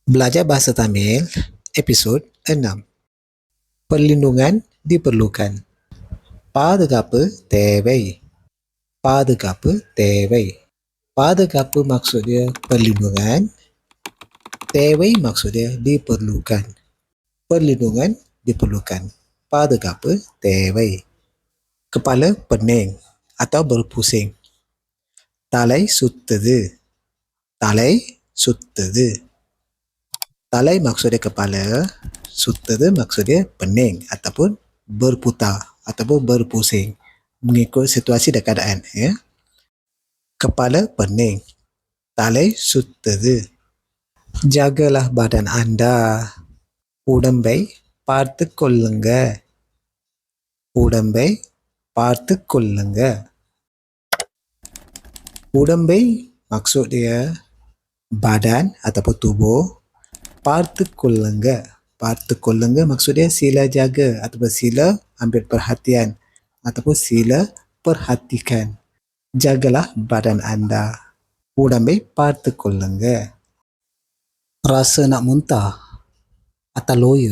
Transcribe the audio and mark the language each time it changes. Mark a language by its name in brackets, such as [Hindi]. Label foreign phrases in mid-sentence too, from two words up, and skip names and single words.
[Malay] Belajar Bahasa Tamil, episod 6. Perlindungan diperlukan. [Tamil] பாதுகாப்பு தேவை. பாதுகாப்பு தேவை. [Malay] பாதுகாப்பு maksudnya perlindungan. தேவை maksudnya diperlukan. Perlindungan diperlukan. [Tamil] பாதுகாப்பு தேவை. [Malay] Kepala pening atau berpusing. [Tamil] Talai சுத்துது. Talai சுத்துது. [Malay] Talai maksudnya kepala, suttadu maksudnya pening ataupun berputar ataupun berpusing mengikut situasi dan keadaan. Ya. Kepala pening, [Tamil] தலை சுத்துது. [Malay] Jagalah badan anda. [Tamil] உடம்பை பார்த்து கொள்ளுங்க. உடம்பை பார்த்து கொள்ளுங்க. [Malay] உடம்பை maksud dia badan ataupun tubuh. [Tamil] பார்த்து கொள்ளுங்க. பார்த்து கொள்ளுங்க [Malay] maksudnya sila jaga ataupun sila ambil perhatian ataupun sila perhatikan. Jagalah badan anda. [Tamil] உடம்பை பார்த்து கொள்ளுங்க. [Malay] Rasa nak muntah atau loya.